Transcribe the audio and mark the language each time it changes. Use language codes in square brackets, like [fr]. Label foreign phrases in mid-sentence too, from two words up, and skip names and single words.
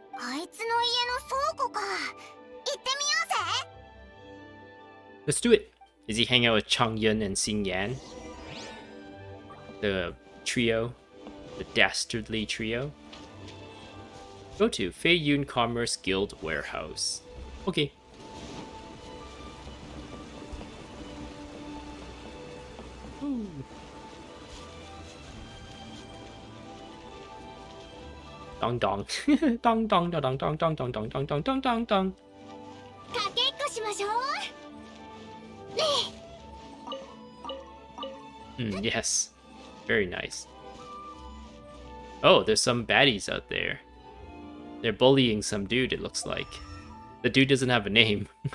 [en] Let's do it. Is he hanging out with Chang Yun and Xing Yan? The trio. The dastardly trio. Go to Fei Yun Commerce Guild Warehouse. Okay. Woo! Dong dong. Dong dong dong dong dong dong dong dong dong dong dong dong dong. Yes. Very nice. Oh, there's some baddies out there. They're bullying some dude, it looks like. The dude doesn't have a name.